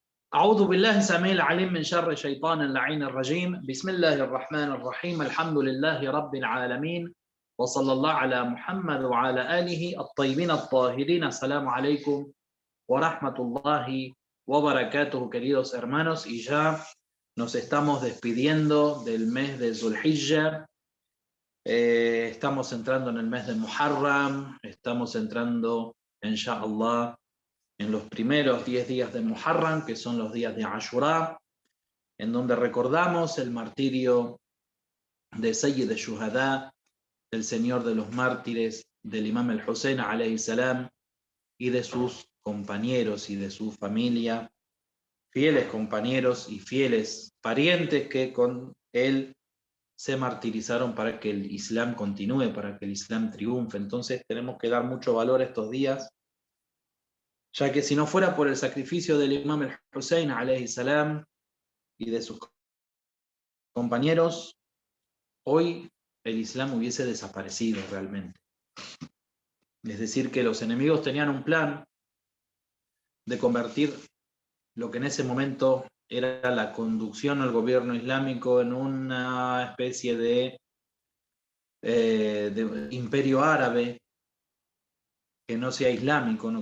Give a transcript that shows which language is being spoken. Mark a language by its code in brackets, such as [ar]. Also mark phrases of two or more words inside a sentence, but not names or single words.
[ar] أعوذ بالله السميع العليم من شر الشيطان اللعين الرجيم. بسم الله الرحمن الرحيم. الحمد لله رب العالمين، وصلى الله على محمد وعلى آله الطيبين الطاهرين. السلام عليكم ورحمة الله وbarakatuh, [es] queridos hermanos, y ya nos estamos despidiendo del mes de Zulhijja. Estamos entrando en el mes de Muharram, estamos entrando, inshallah, en los primeros 10 días de Muharram, que son los días de Ashura, en donde recordamos el martirio de Sayyid al-Shuhada, del Señor de los Mártires, del Imam al-Hussein [ar] عليه السلام, [es] y de sus compañeros y de su familia, fieles compañeros y fieles parientes que con él se martirizaron para que el Islam continúe, para que el Islam triunfe. Entonces tenemos que dar mucho valor a estos días, ya que si no fuera por el sacrificio del Imam al-Hussein [ar] عليه السلام [es] y de sus compañeros, hoy el Islam hubiese desaparecido realmente. Es decir, que los enemigos tenían un plan de convertir lo que en ese momento era la conducción al gobierno islámico en una especie de imperio árabe que no sea islámico, ¿no?